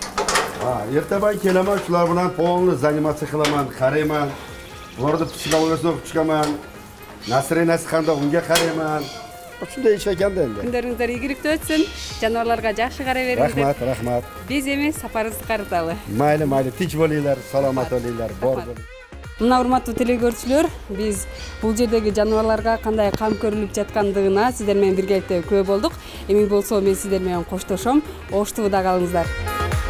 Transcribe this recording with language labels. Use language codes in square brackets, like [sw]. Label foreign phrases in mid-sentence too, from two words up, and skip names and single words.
[uz] Ertaman kelaman, shular bilan polni zanimatsiya qilaman, qarayman. Ularni psixologiyasini o'qib chiqaman. Настроенияsi qanday unga qarayman. Shunday ish ekanda endi. [ky] Kunlaringizlar ийгиликтүү өтсүн. Жаныбарларга жакшы карай бериңиздер. [uz] Rahmat. [ky] Биз эми сапарыбызды карыталы. [uz] Mayli, tinch bo'linglar, salomat bo'linglar, bor bo'ling. [ky] Мына урматтуу телекөрүүчүлөр, биз бул жердеги жаныбарларга кандай кам көрүлүп жаткандыгына сиздер менен биргеликте күбө болдук. Эми болсо мен сиздер менен коштошом. Оштубуда калыңыздар.